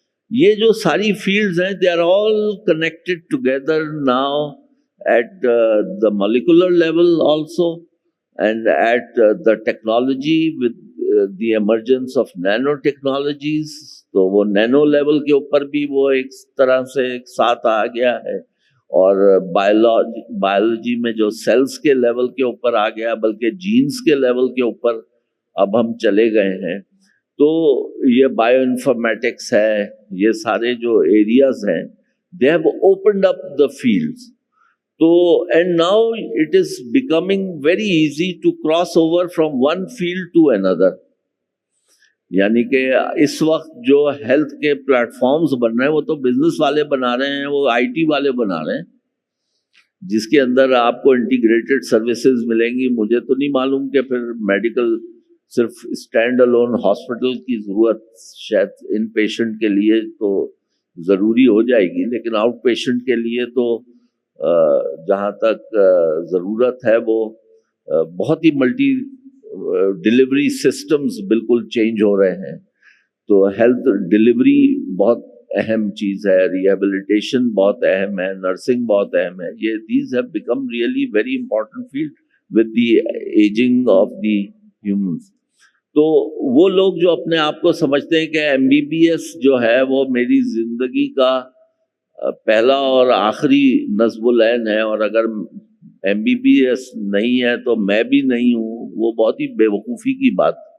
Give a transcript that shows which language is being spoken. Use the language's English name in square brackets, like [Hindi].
[Urdu] یہ جو ساری فیلڈز ہیں [English] they are all connected together now at the molecular level also, and at the technology with the emergence of nano technologies. [Urdu] تو وہ Nano level کے اوپر بھی وہ ایک طرح سے ایک ساتھ آ گیا ہے, اور بایولوجی میں جو سیلز کے لیول کے اوپر آ گیا, بلکہ جینز کے لیول کے اوپر اب ہم چلے گئے ہیں. تو یہ بایو انفارمیٹکس ہے, یہ سارے جو ایریاز ہیں [English] they have opened up the fields. تو and now it is becoming very easy to cross over from one field to another. [Urdu] یعنی کہ اس وقت جو ہیلتھ کے پلیٹ فارمز بن رہے ہیں وہ تو بزنس والے بنا رہے ہیں, وہ آئی ٹی والے بنا رہے ہیں, جس کے اندر آپ کو انٹیگریٹڈ سروسز ملیں گی. مجھے تو نہیں معلوم کہ پھر میڈیکل صرف اسٹینڈ الون ہاسپٹل کی ضرورت شاید ان پیشنٹ کے لیے تو ضروری ہو جائے گی, لیکن آؤٹ پیشنٹ کے لیے تو جہاں تک ضرورت ہے وہ بہت ہی ملٹی ڈلیوری سسٹمز بالکل چینج ہو رہے ہیں. تو ہیلتھ ڈلیوری بہت اہم چیز ہے, ریہیبلیٹیشن بہت اہم ہے, نرسنگ بہت اہم ہے. [English] یہ these have become really very important field with the ageing of the humans. [Urdu] تو وہ لوگ جو اپنے آپ کو سمجھتے ہیں کہ ایم بی بی ایس جو ہے وہ میری زندگی کا پہلا اور آخری نصب العین ہے, اور اگر ایم بی بی ایس نہیں ہے تو میں بھی نہیں ہوں, وہ بہت ہی بے وقوفی کی بات.